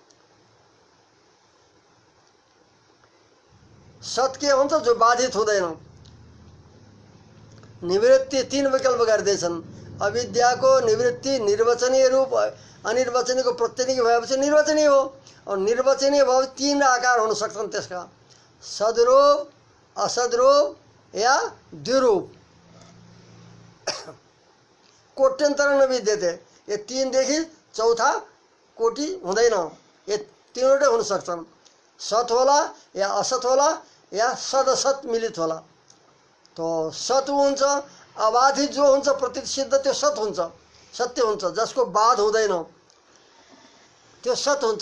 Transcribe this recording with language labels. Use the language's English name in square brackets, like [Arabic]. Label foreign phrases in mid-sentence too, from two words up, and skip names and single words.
[Nepali] सत के हुन्छ? जो बाधित हुँदैन। निवृत्ति तीन विकल्प गर्दैछन्। अविद्याको निवृत्ति निर्वचनीय रूप, अनिर्वचनीयको प्रतिनिधि भएपछि निर्वचनीय हो। और निर्वचनीय भए तीन आकार हुन सक्छन् त्यसका, सद्रूप, असद्रूप या द्विरूप। [Sanskrit] कोट्यन्तर न विद्यते। [Nepali] ये तीनदेखि चौथा कोटि हुँदैन। ये तीनवटै हुन सक्छन्। सत होला या असत होला या सदसत मिलित होला। तो सत हुन्छ, अबाधित जो हुन्छ प्रतिसिद्ध त्यो सत हुन्छ, सत्य हुन्छ, जसको बाध हुँदैन त्यो सत हुन्छ।